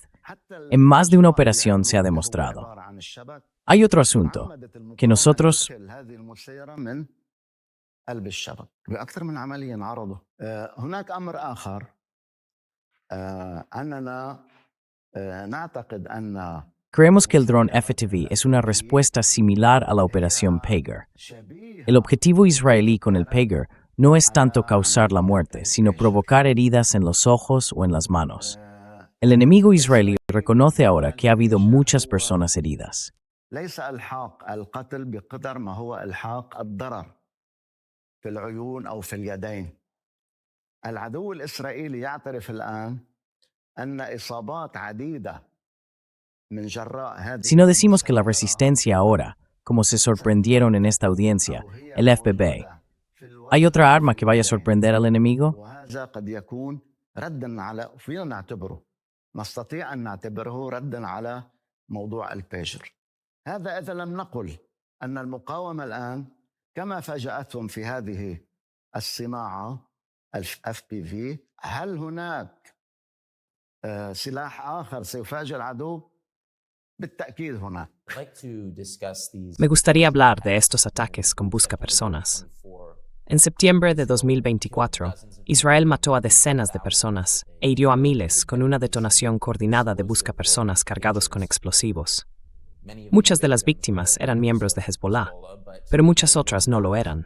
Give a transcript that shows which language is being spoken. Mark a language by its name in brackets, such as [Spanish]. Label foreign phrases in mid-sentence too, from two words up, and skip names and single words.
[Spanish] En más de una operación se ha demostrado. Hay otro asunto, que nosotros creemos que el dron FPV es una respuesta similar a la operación Pager. El objetivo israelí con el Pager no es tanto causar la muerte, sino provocar heridas en los ojos o en las manos. El enemigo israelí reconoce ahora que ha habido muchas personas heridas. [Arabic] ليس إلحاق القتل بقدر ما هو إلحاق الضرر في العيون أو في اليدين. العدو الإسرائيلي يعترف الآن أن إصابات عديدة من جراء هذه. [Spanish] Si no decimos que la resistencia ahora, como se sorprendieron en esta audiencia, el FPV, ¿hay otra arma que vaya a sorprender al enemigo? [Arabic] وهذا قد يكون ردا على فينا نعتبره نستطيع أن نعتبره ردا على موضوع البيجر. هذا إذا لم نقل أن المقاومة الآن كما فاجأتهم في هذه الصناعة FPV هل هناك سلاح آخر سيفاجئ العدو؟ بالتأكيد هناك. [Spanish] Me gustaría hablar de estos ataques con buscapersonas. En septiembre de 2024, Israel mató a decenas de personas e hirió a miles con una detonación coordinada de buscapersonas cargados con explosivos. Muchas de las víctimas eran miembros de Hezbollah, pero muchas otras no lo eran.